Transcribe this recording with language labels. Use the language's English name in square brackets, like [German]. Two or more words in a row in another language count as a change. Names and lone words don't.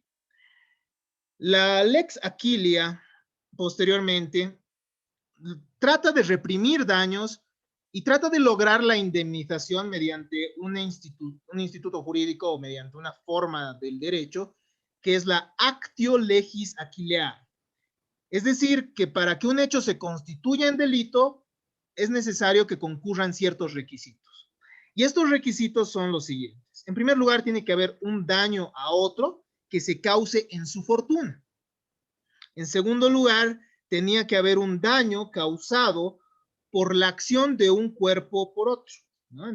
[Spanish] La Lex Aquilia, posteriormente, trata de reprimir daños y trata de lograr la indemnización mediante un instituto jurídico o mediante una forma del derecho, que es la [Latin] actio legis Aquileae. [Spanish] Es decir, que para que un hecho se constituya en delito, es necesario que concurran ciertos requisitos. Y estos requisitos son los siguientes. En primer lugar, tiene que haber un daño a otro que se cause en su fortuna. En segundo lugar, tenía que haber un daño causado por la acción de un cuerpo por otro, ¿no?